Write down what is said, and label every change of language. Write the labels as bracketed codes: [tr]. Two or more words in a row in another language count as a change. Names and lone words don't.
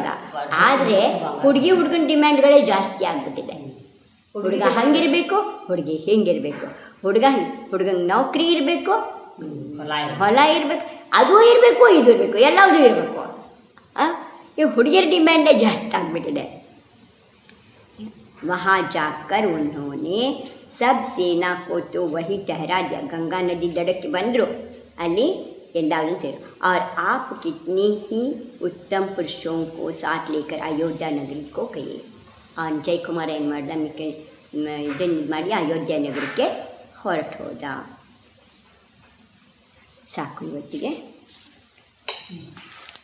[kn] ಆದರೆ ಹುಡುಗಿ ಹುಡುಗನ ಡಿಮ್ಯಾಂಡ್ಗಳೇ ಜಾಸ್ತಿ ಆಗಿಬಿಟ್ಟಿದೆ. ಹುಡುಗ ಹಂಗಿರಬೇಕು, ಹುಡುಗಿ ಹಿಂಗಿರಬೇಕು, ಹುಡುಗಂಗೆ ನೌಕರಿ ಇರಬೇಕು, ಹೊಲ ಇರಬೇಕು, ಅದು ಇರಬೇಕು, ಇದು ಇರಬೇಕು, ಎಲ್ಲದೂ ಇರಬೇಕು. ಈ ಹುಡುಗಿಯರ ಡಿಮ್ಯಾಂಡೇ ಜಾಸ್ತಿ ಆಗಿಬಿಟ್ಟಿದೆ. [hi] वहाँ जाकर उन्होंने सब सेना को तो वही ठहरा दिया. [kn] ಗಂಗಾ ನದಿ ದಡಕ್ಕೆ ಬಂದರು, ಅಲ್ಲಿ ಎಲ್ಲರೂ ಸೇರು. [hi] और आप कितने ही उत्तम पुरुषों को साथ लेकर अयोध्या नगरी को गए. [kn] ಜೈ ಕುಮಾರ್ ಏನು ಮಾಡ್ದ, ಇದನ್ನು ಮಾಡಿ ಅಯೋಧ್ಯ ನಗರಕ್ಕೆ ಹೊರಟು ಹೋದ. ಸಾಕು ಇವತ್ತಿಗೆ.